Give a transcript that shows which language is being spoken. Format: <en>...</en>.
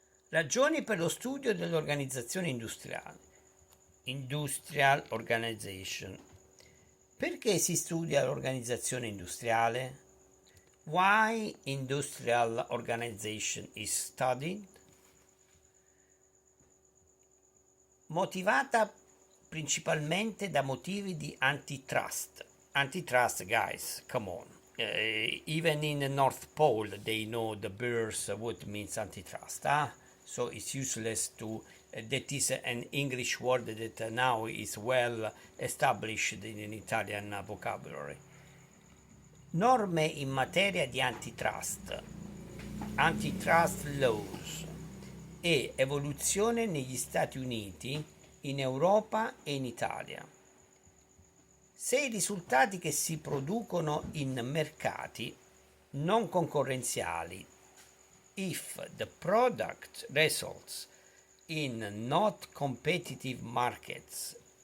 <it>Ragioni per lo studio dell'organizzazione industriale.</it> <en>Industrial organization.</en> <it>Perché si studia l'organizzazione industriale?</it> <en>Why industrial organization is studied?</en> <it>Motivata principalmente da motivi di antitrust.</it> <en>Antitrust, guys, come on. Even in the North Pole, they know the birds what means antitrust. So it's useless to. That is an English word that now is well established in an Italian vocabulary.</en> <it>Norme in materia di antitrust,</it> <en>antitrust laws</en> <it>e evoluzione negli Stati Uniti, in Europa e in Italia. Se i risultati che si producono in mercati non concorrenziali,</it> <en>if the product results in not competitive markets,</en>